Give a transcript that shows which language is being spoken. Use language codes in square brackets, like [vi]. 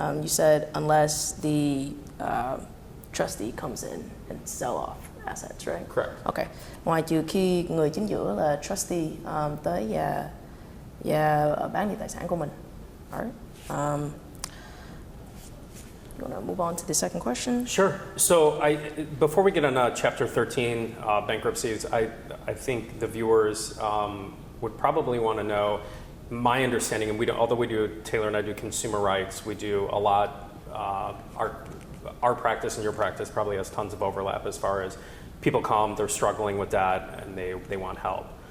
[en] You said unless the trustee comes in and sell off assets, right? Correct. Okay. [vi] Ngoài trừ khi người chính giữa là trustee tới và bán đi tài sản của mình. [en] Alright. You want to move on to the second question? Sure. So before we get on Chapter 13 bankruptcies, I think the viewers would probably want to know my understanding, and although we do, Taylor and I do consumer rights, we do a lot, our practice and your practice probably has tons of overlap as far as people come, they're struggling with that, and they want help.